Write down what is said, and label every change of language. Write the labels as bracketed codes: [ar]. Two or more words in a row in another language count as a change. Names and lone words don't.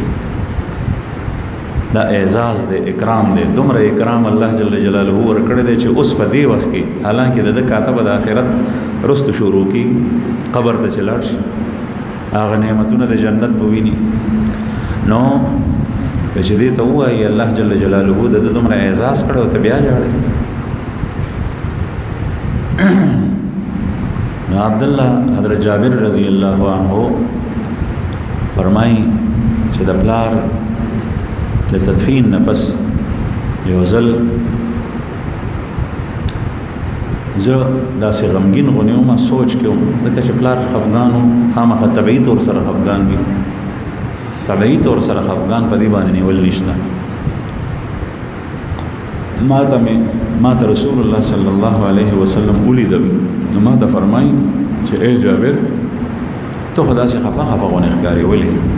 [ps] دا اعزاز دی، اکرام دی، دومره اکرام الله [ar] جل جلاله [ps] ورکړی دی چې اوس په دې وخت کې حالانکه د ده کاتبه د آخرت رستو شروع کېږي، قبر ته چې لاړ شي هغه نعمتونه د جنت به ویني. نو چې دې ته ووایي الله [ar] جل جلاله [ps] د ده دومره اعزاز کړی او ته بیا ژاړې. عبداللہ حضرت جابر [ar] رضی اللہ عنہ [ps] فرمائی چې د پلار د تدفین نه پس یو ځل زه داسې غمګین غونې وم سوچ کې وم ځکه چې پلار خفګان و خامخا طبعي طور سره خفګان وي طبعي طور سره خفګان په دې باندې نیول نشته ما ته رسول الله [ar] صلی الله علیه وسلم [ps] ولیدل نو ما ته فرمایي چې ای جابر ته خو داسې خفه غونې ښکارې ولې